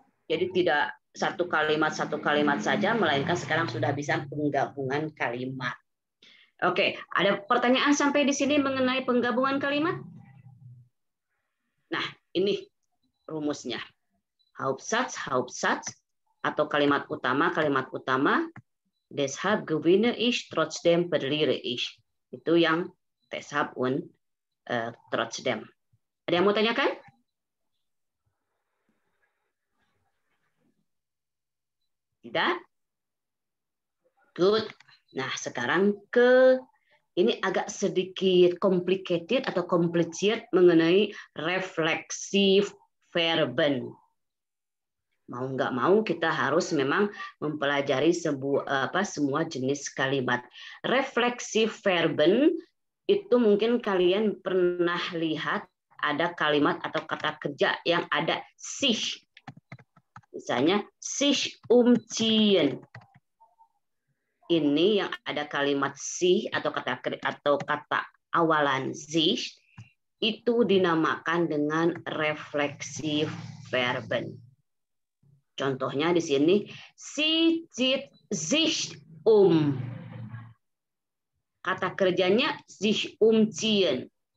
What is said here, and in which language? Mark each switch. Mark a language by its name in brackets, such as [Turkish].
[Indonesian] Jadi tidak satu kalimat saja, melainkan sekarang sudah bisa penggabungan kalimat. Oke, ada pertanyaan sampai di sini mengenai penggabungan kalimat? Nah, ini rumusnya. Hauptsatz, Hauptsatz, atau kalimat utama. [German] Deshalb gewinne ich, trotzdem verliere ich. [Indonesian] Itu yang [German] deshalb und trotzdem. [Indonesian] Ada yang mau tanyakan? Tidak? Good. Nah, sekarang ini agak sedikit complicated atau complicated mengenai refleksif verben. Mau nggak mau kita harus memang mempelajari semua jenis kalimat. Refleksif verben itu mungkin kalian pernah lihat ada kalimat atau kata kerja yang ada sich. [German] Misalnya sich umziehen. [Indonesian] Ini yang ada kalimat sich atau kata awalan sich itu dinamakan dengan refleksif verben. Contohnya di sini [German] sie zieht sich um. [Indonesian] Kata kerjanya sich umziehen.